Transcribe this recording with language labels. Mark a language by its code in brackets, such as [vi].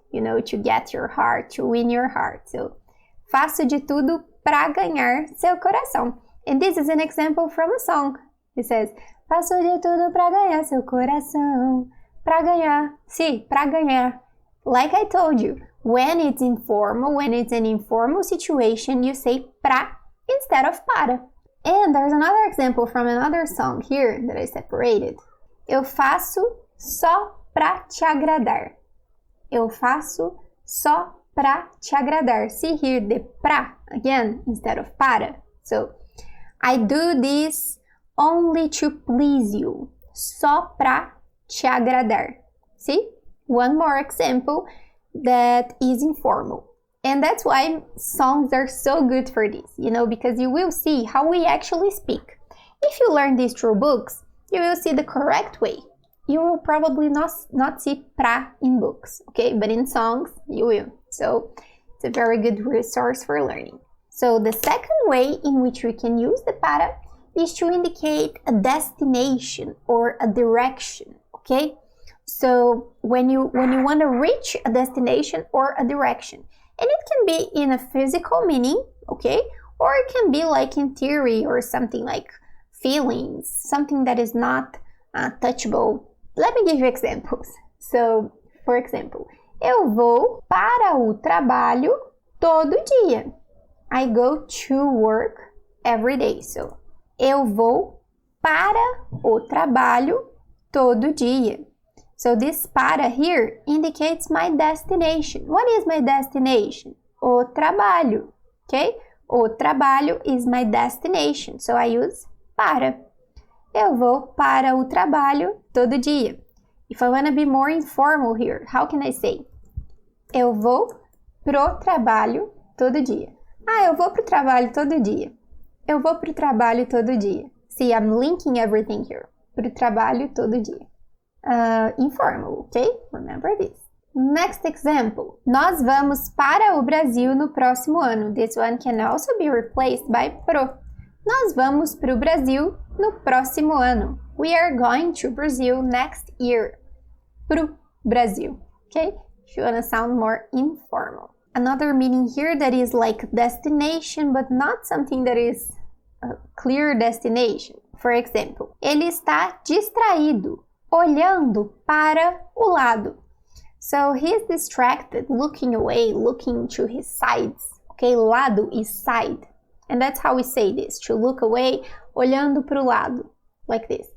[en] You know, to get your heart, to win your heart. [pt] So, faço de tudo pra ganhar seu coração. [en] And this is an example from a song. It says, [pt] faço de tudo pra ganhar seu coração. Pra ganhar. Sí, pra ganhar. [en] Like I told you, when it's informal, when it's an informal situation, you say pra instead of para. And there's another example from another song here that I separated. [pt] Eu faço só pra te agradar. Eu faço só pra te agradar. [en] See here the pra again instead of para. So, I do this only to please you. [pt] só pra te agradar. [en] See? One more example that is informal. And that's why songs are so good for this, you know, because you will see how we actually speak. If you learn this through books, you will see the correct way. You will probably not see pra in books, okay? But in songs, you will. So it's a very good resource for learning. So the second way in which we can use the para is to indicate a destination or a direction, okay? So when you want to reach a destination or a direction, and it can be in a physical meaning, okay? Or it can be like in theory or something like feelings, something that is not touchable. Let me give you examples. So, for example, [pt] eu vou para o trabalho todo dia. [en] I go to work every day. [pt] So, eu vou para o trabalho todo dia. [en] So this para here indicates my destination. What is my destination? [pt] O trabalho, [en] okay? [pt] O trabalho [en] is my destination. So I use para. [pt] Eu vou para o trabalho todo dia. [en] If I want to be more informal here, how can I say? [pt] Eu vou pro trabalho todo dia. Eu vou pro trabalho todo dia. Eu vou pro trabalho todo dia. [en] See, I'm linking everything here. [pt] Pro trabalho todo dia. [en] Informal, okay? Remember this. Next example. [pt] Nós vamos para o Brasil no próximo ano. [en] This one can also be replaced by pro. [pt] Nós vamos para o Brasil no próximo ano. [en] We are going to Brazil next year. [pt] Pro Brasil, [en] okay? If you want to sound more informal. Another meaning here that is like destination, but not something that is a clear destination. For example, [pt] ele está distraído, olhando para o lado. [en] So he's distracted, looking away, looking to his sides. Okay, lado is side. And that's how we say this, to look away, [pt] olhando para o lado, [en] like this.